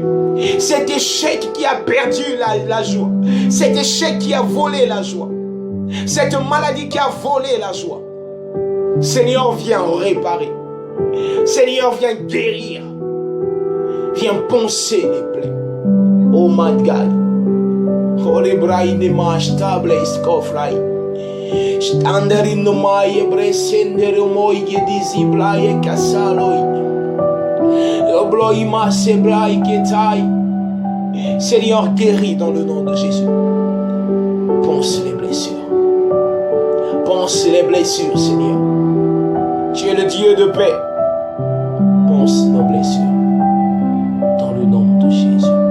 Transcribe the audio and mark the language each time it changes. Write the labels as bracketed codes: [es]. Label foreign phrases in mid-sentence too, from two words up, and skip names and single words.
[fr] Cet échec qui a perdu la joie. Cet échec qui a volé la joie. Cette maladie qui a volé la joie. Seigneur, viens réparer. Seigneur, viens guérir. Viens poncer les plaies. [en] Oh my God. Oh les bras ne mâche table escofrai. Standard in no mai bresender moi disi blaye casaloi. Obloi masse brai ketai. [fr] Seigneur, guéris dans le nom de Jésus. Ponce les blessures. Ponce les blessures, Seigneur. Tu es le Dieu de paix. Ponce nos blessures. Dans le nom de Jésus.